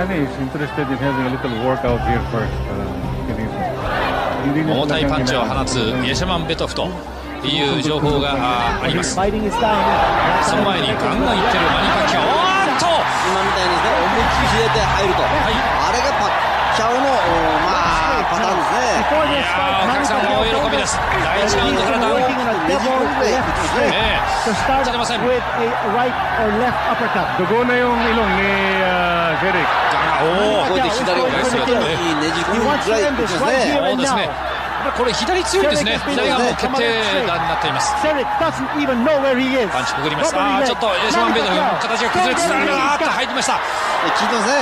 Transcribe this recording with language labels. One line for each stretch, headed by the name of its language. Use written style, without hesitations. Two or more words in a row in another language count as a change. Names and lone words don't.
Japanese: 重たいパンチを放つイエシャマン・ベトフという情報があります。その前にガンガンいってるマニー・パッキャオ。今みたいにですね、思いっきり左手入ると、あれがパッキャオのパターンですね。お客さんも大喜びです。第1ラウンドからダウン。勝てません。
English: With a right or left uppercut.
Filipino: Dugo na yung ilong ni Serik.
Japanese: こうやって左をねじ込むぐらいですね。そうですね。これ左強いですね。左がもう決定打になっています。パンチくぐります。ちょっとエシャマン・ベトフの形が崩れつつあるが入りました。効いてますね。